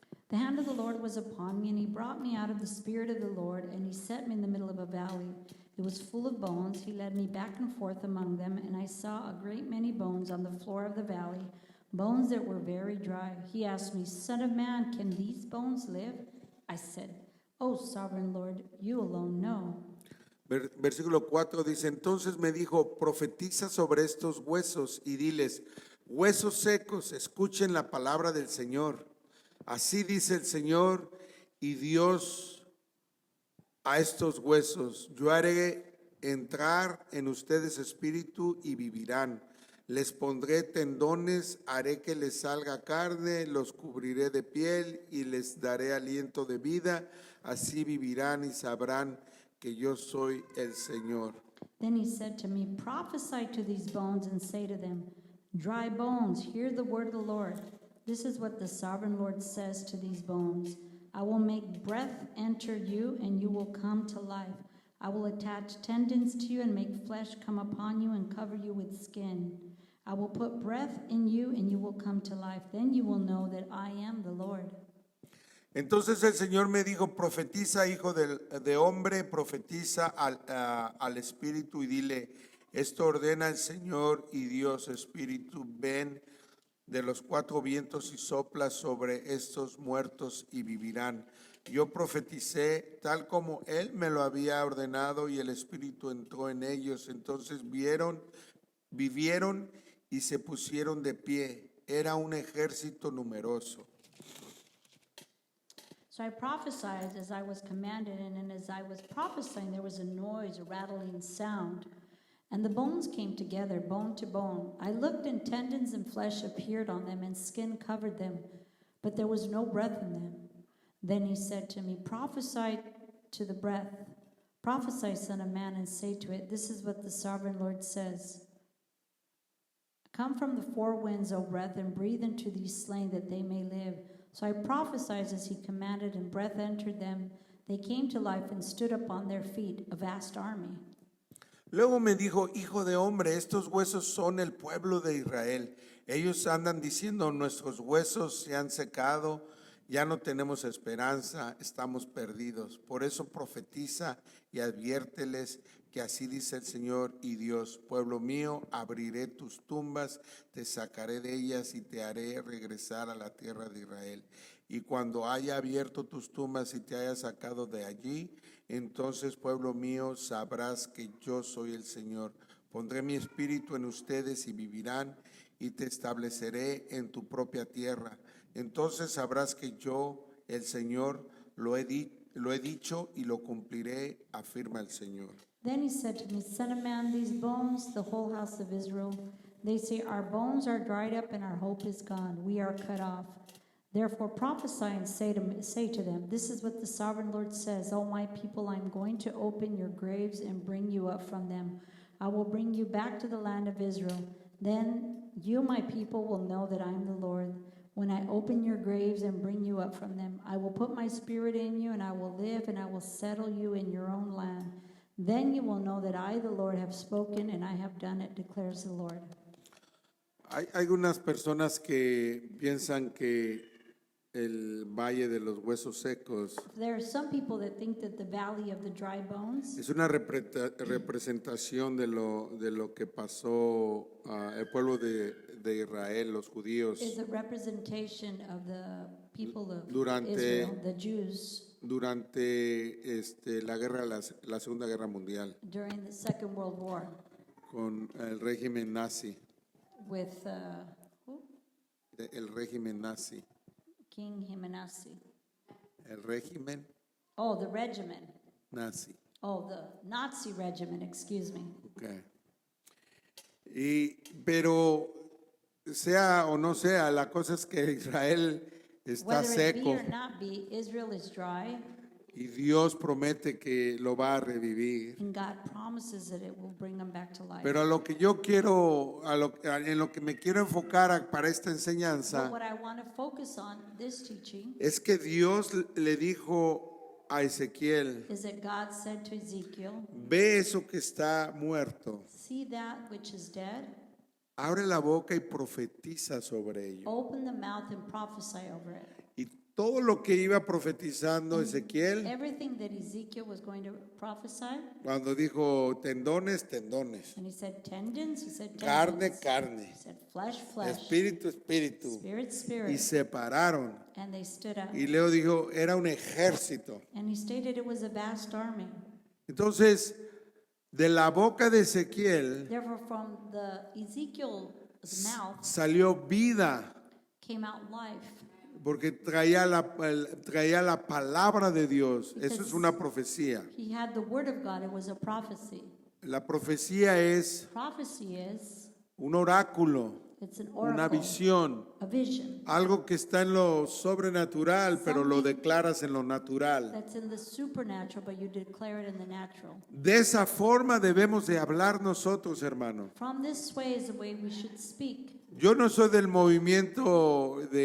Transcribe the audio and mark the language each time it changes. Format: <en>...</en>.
<en>The hand of the Lord was upon me, and He brought me out of the spirit of the Lord, and He set me in the middle of a valley. It was full of bones. He led me back and forth among them, and I saw a great many bones on the floor of the valley, bones that were very dry. He asked me, Son of man, can these bones live? I said, Oh, sovereign Lord, you alone know.</en> <es>Versículo 4 dice, entonces me dijo, profetiza sobre estos huesos y diles, huesos secos, escuchen la palabra del Señor. Así dice el Señor y Dios a estos huesos: yo haré entrar en ustedes espíritu y vivirán. Les pondré tendones, haré que les salga carne, los cubriré de piel y les daré aliento de vida. Así vivirán y sabrán que yo soy el Señor.</es> <en>Then he said to me, prophesy to these bones and say to them, dry bones, hear the word of the Lord. This is what the sovereign Lord says to these bones. I will make breath enter you, and you will come to life. I will attach tendons to you and make flesh come upon you and cover you with skin. I will put breath in you, and you will come to life. Then you will know that I am the Lord.</en> <es>Entonces el Señor me dijo: profetiza, hijo de hombre, profetiza al espíritu y dile: esto ordena el Señor y Dios espíritu, ven de los cuatro vientos y sopla sobre estos muertos y vivirán. Yo profeticé tal como él me lo había ordenado y el espíritu entró en ellos. Entonces vivieron y se pusieron de pie. Era un ejército numeroso.</es> <en>So I prophesied as I was commanded, and as I was prophesying, there was a noise, a rattling sound. And the bones came together, bone to bone. I looked, and tendons and flesh appeared on them, and skin covered them, but there was no breath in them. Then he said to me, prophesy to the breath. Prophesy, son of man, and say to it, this is what the sovereign Lord says. Come from the four winds, O breath, and breathe into these slain that they may live. So I prophesied as he commanded, and breath entered them. They came to life and stood up on their feet, a vast army.</en> <es>Luego me dijo: hijo de hombre, estos huesos son el pueblo de Israel. Ellos andan diciendo: nuestros huesos se han secado, ya no tenemos esperanza, estamos perdidos. Por eso profetiza y adviérteles que así dice el Señor y Dios: pueblo mío, abriré tus tumbas, te sacaré de ellas y te haré regresar a la tierra de Israel. Y cuando haya abierto tus tumbas y te haya sacado de allí, entonces, pueblo mío, sabrás que yo soy el Señor. Pondré mi espíritu en ustedes y vivirán, y te estableceré en tu propia tierra. Entonces sabrás que yo, el Señor, lo he dicho y lo cumpliré, afirma el Señor.</es> <en>Then he said to me, son of man, these bones, the whole house of Israel, they say, our bones are dried up and our hope is gone. We are cut off. Therefore prophesy and say to them, this is what the sovereign Lord says, O my people, I am going to open your graves and bring you up from them. I will bring you back to the land of Israel. Then you, my people, will know that I am the Lord. When I open your graves and bring you up from them, I will put my spirit in you, and I will live, and I will settle you in your own land. Then you will know that I, the Lord, have spoken, and I have done it, declares the Lord.</en> <es>Hay algunas personas que piensan que el valle de los huesos secos</es> <en>There are some people that think that the valley of the dry bones</en> <es>es una representación de lo que pasó el pueblo de Israel, los judíos,</es> <en>is a representation of the people of</en> <es>Durante-</es> <en>Israel, the Jews,</en> <es>durante la Segunda Guerra Mundial,</es> <en>during the Second World War</en> <es>con el régimen nazi,</es> <en>with who?</en> <es>el régimen nazi,</es> <en>King Himenasi.</en> <es>el régimen</es> <en>Oh, the regiment.</en> <es>nazi.</es> <en>Oh, the Nazi regiment, excuse me. Okay.</en> <es>Pero sea o no sea, la cosa es que Israel está</es> <en>Whether it be</en> <es>seco</es> <en>or not be, Israel is dry,</en> <es>y Dios promete que lo va a revivir.</es> <en>and God promises that it will bring them back to life.</en> <es>Pero a lo que yo quiero, en lo que me quiero enfocar para esta</es> <en>But</en> <es>enseñanza</es> <en>what I want to focus on this teaching</en> <es>es que Dios le dijo a Ezequiel:</es> <en>is that God said to Ezekiel,</en> <es>ve eso que está muerto,</es> <en>see that which is dead,</en> <es>abre la boca y profetiza sobre ello.</es> <en>open the mouth and prophesy over it.</en> <es>Y todo lo que iba profetizando Ezequiel,</es> <en>Everything that Ezekiel was going to prophesy,</en> <es>cuando dijo tendones, tendones,</es> <en>and he said tendons, he said</en> <es>carne,</es> <en>tendons.</en> <es>carne,</es> <en>He said flesh, flesh,</en> <es>espíritu, espíritu,</es> <en>spirit,</en> <es>y</es> <en>spirit,</en> <es>se pararon.</es> <en>and they stood up.</en> <es>Y Leo dijo, era un ejército.</es> <en>And he stated it was a vast army.</en> <es>Entonces, de la boca de Ezequiel</es> <en>Therefore, from the Ezekiel's mouth</en> <es>salió vida,</es> <en>came out life,</en> <es>Porque traía la palabra de Dios. Eso es una profecía.</es> <en>He had the word of God. It was a prophecy.</en> <es>La profecía es</es> <en>Prophecy is,</en> <es>un oráculo,</es> <en>it's an</en> <es>una</es> <en>oracle,</en> <es>visión,</es> <en>a vision.</en> <es>algo que está en lo sobrenatural, pero lo declaras en lo natural.</es> <en>That's in the supernatural, but you declare it in the natural.</en> <es>De esa forma debemos de hablar nosotros, hermano.</es> <en>From this way is the way we should speak.</en> <es>Yo no soy del movimiento</es>